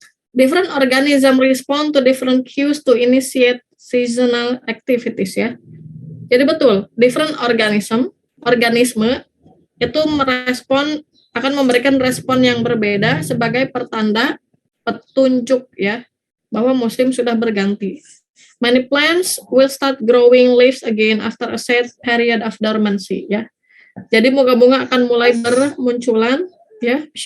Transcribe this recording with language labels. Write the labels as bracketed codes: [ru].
[en] Different organism respond to different cues to initiate seasonal activities ya. [id] Jadi betul, different organisme itu akan memberikan respon yang berbeda sebagai pertanda petunjuk ya bahwa musim sudah berganti. [en] Many plants will start growing leaves again after a set period of dormancy ya. [id] Jadi bunga-bunga akan mulai bermunculan ya.